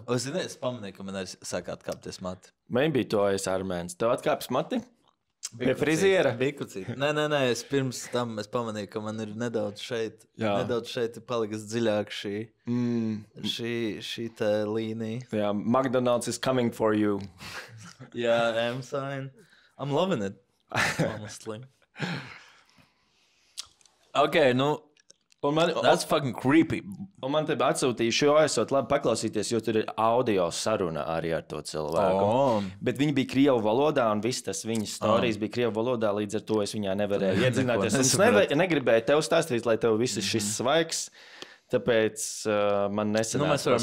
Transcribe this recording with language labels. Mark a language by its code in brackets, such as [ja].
[lv] Es pamanīju, ka man arī sāk atkāpties mati. [en] Maybe [lv] to es armēns. Tev atkāpjas mati? Pie friziera? Bikucīt. Nē, es pirms tam pamanīju, ka man ir nedaudz šeit ir palikas dziļāk šī tā līnija. [en] Jā, McDonald's is coming for you. Jā, I'm loving it, honestly. Okay, that's fucking creepy. [lv] Un man te atsūtīja šo esot labi paklausīties, jo tur ir audio saruna arī ar to cilvēku. Bet viņi bija krievu valodā, un viss tas viņas storijas bija krievu valodā, līdz ar to es viņā nevarēju iedzināties. Es negribēju tev stāstīt, lai tev viss šis svaigs, tāpēc man nesanāca